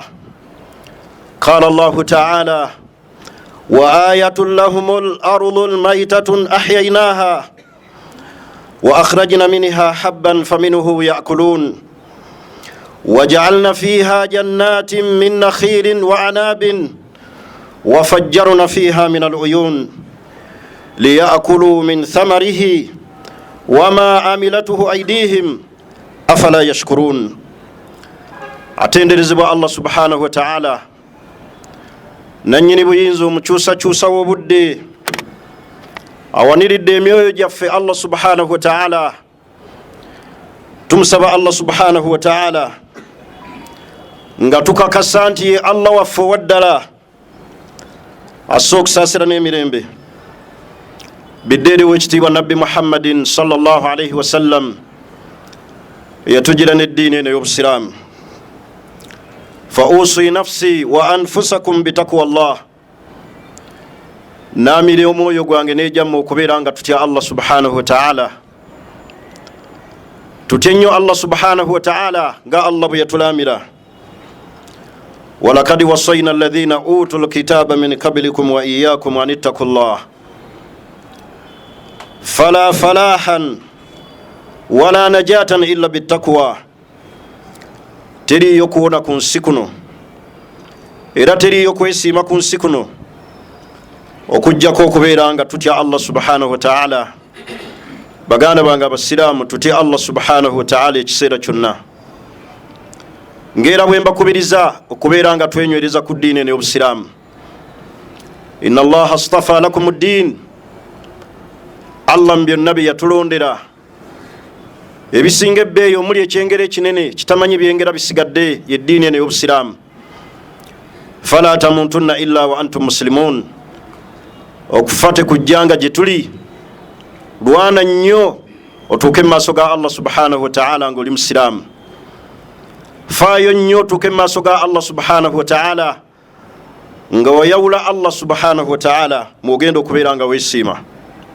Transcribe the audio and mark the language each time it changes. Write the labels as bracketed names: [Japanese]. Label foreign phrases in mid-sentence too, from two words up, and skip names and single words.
[Arabic] قال الله تعالى: وآية لهم الأرض الميتة أحييناها وأخرجنا منها حبا فمنه يأكلون وجعلنا فيها جنات من نخيل وعناب وفجرنا فيها من العيون ليأكلوا من ثمره وما عملته أيديهم أفلا يشكرون. [Ganda] Atenderezebwa Allah [Arabic] سبحانه وتعالى [Ganda] nanyini buyinza omukyusa w'obudde awaniridde emyoyo gyaffe Allah [Arabic] سبحانه وتعالى. [Ganda] Tumusaba Allah [Arabic] سبحانه وتعالى [Ganda] nga tukakasa nti ye Allah waffe waddala asookusaasira n'emirembe biddeere w'ekitiibwa nabbi Muhammadin [Arabic] صلى الله عليه وسلم [Ganda] eyatugira n'eddiini eno y'obusiraamu. [Arabic] فأوصي نفسي وأنفسكم بتقوى الله, [Ganda] naamire omwoyo gwange n'ejjammwe okubeera nga tutya Allah [Arabic] سبحانه وتعالى. [Ganda] Tutya nnyo Allah [Arabic] سبحانه وتعالى [Ganda] nga Allah bwe yatulaamira: [Arabic] ولقد وصينا الذين أوتوا الكتاب من قبلكم وإياكم أن اتقوا الله فلا فلاح ولا نجاة إلا بالتقوى. [Ganda] Teriyo kuwona ku nsi kuno era teriyo kwesiima ku nsi kuno okujjako okubeera nga tutya Allah [Arabic] سبحانه وتعالى. [Ganda] Baganda bange abasiraamu, tutya Allah [Arabic] سبحانه وتعالى [Ganda] ekiseera kyonna, ngera bwe mbakubiriza okubeera nga twenywereza ku ddiini eno y'obusiraamu. [Arabic] إن الله اصطفى لكم الدين, [Ganda] Allah byonna bye yatulondera ebisinga ebbeeyi omuli ekyengera ekinene kitamanyi byengera bisigadde yeddiini eno y'obusiraamu. [Arabic] فلا تموتن إلا وأنتم مسلمون, [Ganda] okufate kujjanga gye tuli lwana nnyo otuuke mu maaso ga Allah [Arabic] سبحانه وتعالى [Ganda] ng'oli musiraamu. Faayo nnyo otuuke mu maaso ga Allah [Arabic] سبحانه وتعالى [Ganda] nga wayawula Allah [Arabic] سبحانه وتعالى [Ganda] mwogenda okubeera nga weesiima.